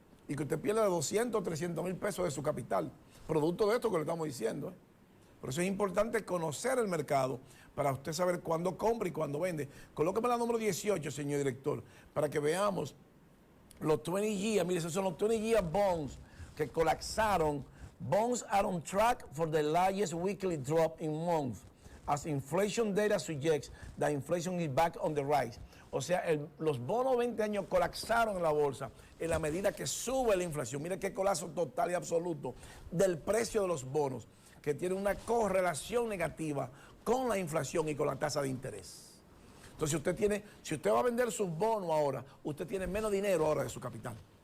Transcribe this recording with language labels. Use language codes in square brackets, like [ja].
[es] Y que usted pierda 200 o 300.000 pesos de su capital, producto de esto que le estamos diciendo. Por eso es importante conocer el mercado para usted saber cuándo compra y cuándo vende. Colóqueme la número 18, señor director, para que veamos los 20 years. Mire, esos son los 20 year bonds que colapsaron. [en] Bonds are on track for the largest weekly drop in months, as inflation data suggests that inflation is back on the rise. [es] O sea, los bonos 20 años colapsaron en la bolsa en la medida que sube la inflación. Mire qué colapso total y absoluto del precio de los bonos, que tiene una correlación negativa con la inflación y con la tasa de interés. Entonces, si usted va a vender sus bonos ahora, usted tiene menos dinero ahora de su capital.